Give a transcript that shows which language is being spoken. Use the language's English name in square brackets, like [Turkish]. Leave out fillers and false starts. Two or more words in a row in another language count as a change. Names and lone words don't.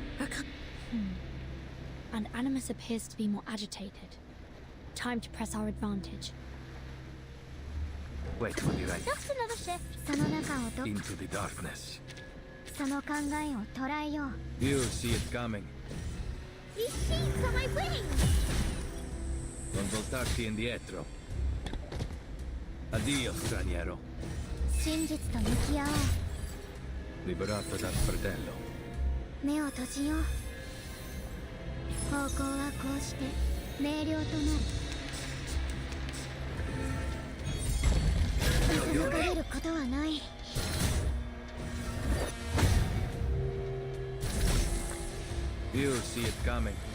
[English] And Animus appears to be more agitated. Time to press our advantage. Wait for the right. Just another shift. Into the darkness. [Japanese] その考えを捉えよう。 [English] You see it coming. These sheets are my wings. [Italian] Non voltarti indietro. Addio, straniero. [Japanese] 真実と向き合おう。 [Italian] Liberato dal fratello. [Japanese] 目を閉じよう。方向はこうして明瞭となる。驚かれることはない。 [English] You see it coming.